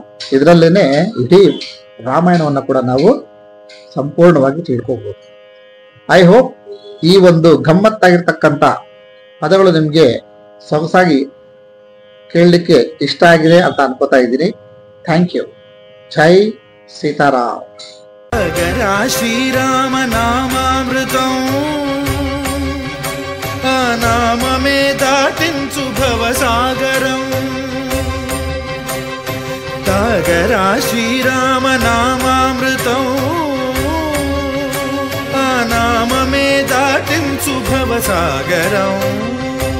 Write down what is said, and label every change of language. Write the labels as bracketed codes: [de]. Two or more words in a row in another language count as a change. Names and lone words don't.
[kn] ಇದರಲ್ಲೇನೆ ಇಡೀ ರಾಮಾಯಣವನ್ನು ಕೂಡ ನಾವು ಸಂಪೂರ್ಣವಾಗಿ ತಿಳ್ಕೋಬಹುದು. [en] I hope [kn] ಈ ಒಂದು ಗಮ್ಮತ್ತಾಗಿರ್ತಕ್ಕಂಥ ಪದಗಳು ನಿಮ್ಗೆ ಸೊಗಸಾಗಿ ಕೇಳಲಿಕ್ಕೆ ಇಷ್ಟ ಆಗಿದೆ ಅಂತ ಅನ್ಕೋತಾ ಇದ್ದೀನಿ. [en] thank you. [hi] जय सीताराम. [te] శ్రీరామ నామామృతం ఆ నామమే దాటించు భవసాగరం. తాగరా శ్రీరామ నామామృతం ఆ నామమే దాటించు భవసాగరం.